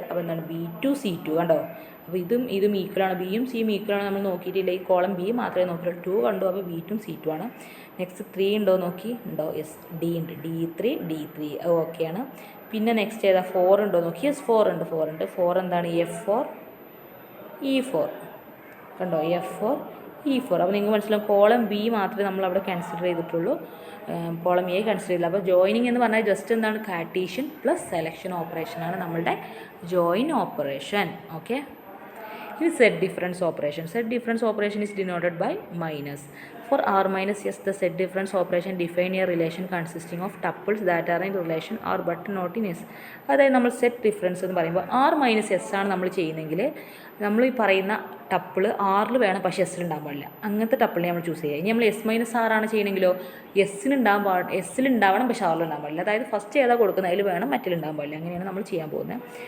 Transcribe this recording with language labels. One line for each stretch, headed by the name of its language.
Malayalam: അപ്പോൾ എന്താണ് B2 C2 കണ്ടോ. അപ്പോൾ ഇതും ഈക്വലാണ്, ബിയും സിയും ഈക്വലാണ്. നമ്മൾ നോക്കിയിട്ടില്ല, ഈ കോളം ബി മാത്രമേ നോക്കിയുള്ളൂ. 2 കണ്ടു, അപ്പോൾ B2 C2 ആണ്. നെക്സ്റ്റ് 3 ഉണ്ടോ നോക്കി, ഉണ്ടോ, യെസ് ഡി ഉണ്ട്, D3 അത് ഓക്കെയാണ്. പിന്നെ നെക്സ്റ്റ് ഏതാ, 4 ഉണ്ടോ നോക്കി, യെസ് 4 ഉണ്ട്. 4 എന്താണ്, F4 E4 കണ്ടോ, F4 E4. അപ്പോൾ നിങ്ങൾക്ക് മനസ്സിലാവും, കോളം ബി മാത്രമേ നമ്മൾ അവിടെ കൺസിഡർ ചെയ്തിട്ടുള്ളൂ, കോളം എ കൺസിഡർ ചെയ്തില്ല. അപ്പോൾ ജോയിനിങ് എന്ന് പറഞ്ഞാൽ ജസ്റ്റ് എന്താണ്, കാർട്ടീഷ്യൻ പ്ലസ് സെലക്ഷൻ ഓപ്പറേഷനാണ് നമ്മളുടെ ജോയിൻ ഓപ്പറേഷൻ. ഓക്കെ, ഇനി set difference operation
English: is denoted by minus. For r minus s, the set difference operation define a relation consisting of tuples that are in relation or but not in s.
Malayalam: അതായത് നമ്മൾ set difference എന്ന് പറയുമ്പോൾ r minus S ആണ് നമ്മൾ ചെയ്യുന്നതെങ്കിൽ, നമ്മൾ ഈ പറയുന്ന ടപ്പിൾ ആറിൽ വേണം, പക്ഷേ എസ്സിൽ ഉണ്ടാകാൻ പാടില്ല. അങ്ങനത്തെ ടപ്പിളിനെ നമ്മൾ ചൂസ് ചെയ്യുക. ഇനി നമ്മൾ എസ് മൈനസ് ആർ ആണ് ചെയ്യണമെങ്കിലോ, എസ്സിൽ ഉണ്ടാവണം, പക്ഷേ ആറിൽ ഉണ്ടാകാൻ പാടില്ല. അതായത് ഫസ്റ്റ് ഏതാ കൊടുക്കുന്നത് അതിൽ വേണം, മറ്റിൽ ഉണ്ടാകാൻ പാടില്ല. അങ്ങനെയാണ് നമ്മൾ ചെയ്യാൻ പോകുന്നത്.